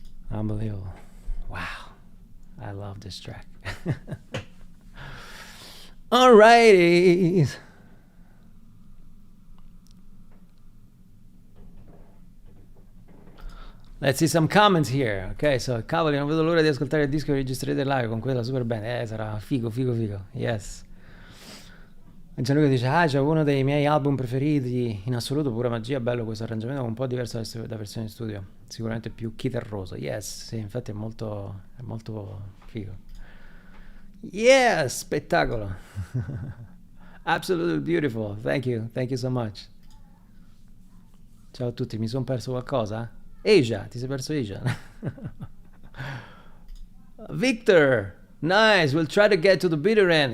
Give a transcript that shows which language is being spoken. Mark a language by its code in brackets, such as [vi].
[en] Unbelievable. Wow. I love this track. Alrighty. Let's see some comments here. [it] Ok, so cavoli, non vedo l'ora di ascoltare il disco che registrerete live con quella super band. Sarà figo. Yes. Gianluca dice: c'è uno dei miei album preferiti in assoluto, pura magia, bello questo arrangiamento, un po' diverso da versione in studio, sicuramente più chitarroso. Yes, sì, infatti è molto figo. [en] Yes, spettacolo. Absolutely beautiful. Thank you so much. [it] Ciao a tutti, mi sono perso qualcosa? Asia, ti sei perso Asia? [en] Victor, nice, we'll try to get to the bitter end.